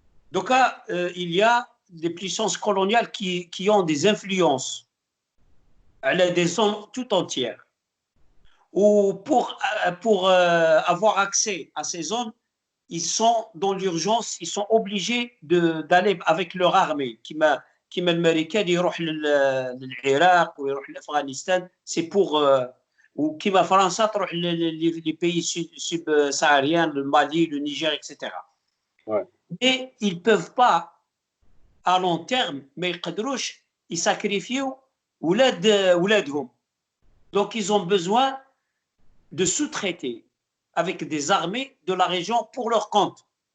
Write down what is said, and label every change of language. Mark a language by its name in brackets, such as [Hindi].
[French] Donc il y a des puissances coloniales qui ont des influences à des zones tout entières. Ou pour avoir accès à ces zones, ils sont dans l'urgence, ils sont obligés d'aller avec leur armée. [Arabic] كيما الامريكان يروح للعراق ويروح لافغانستان سي بور وكيما فرنسا تروح لي بيي سب ساهاريان المالي [French] le Niger etc. Et ils peuvent pas à long terme [Arabic] ما يقدروش يساكريفيو ولادهم. [French] Donc, ils ont besoin de sous-traiter avec des armées de la région pour leur compte.